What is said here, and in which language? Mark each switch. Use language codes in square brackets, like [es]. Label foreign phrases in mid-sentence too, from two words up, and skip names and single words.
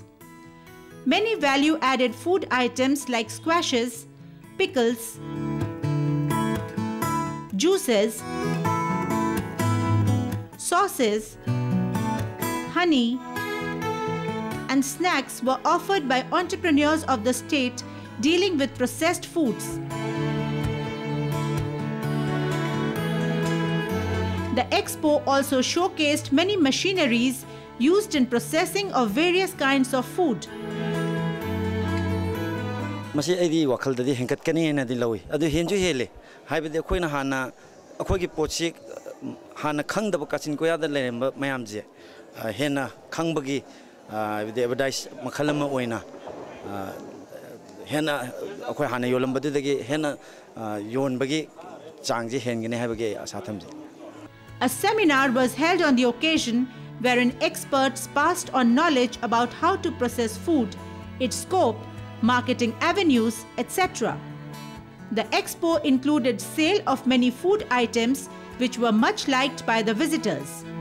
[en] Many value-added food items like squashes, pickles, juices, sauces, honey, and snacks were offered by entrepreneurs of the state dealing with processed foods. The expo also showcased many machineries used in processing of various kinds of food. [mni] Masi aidi wakal dadi hengkat kani na dilawi. Adu henju hele. Hai bide koi na hana koi ki pochi hana khang dabu kachin ko yada le mayam je. Hena khang bagi bide advertise makhalama oina. Hena koi hana yolam bade dagi hena yon bagi changji hengine hai bagi asatham je. [en] A seminar was held on the occasion wherein experts passed on knowledge about how to process food, its scope, marketing avenues, etc. The expo included sale of many food items which were much liked by the visitors.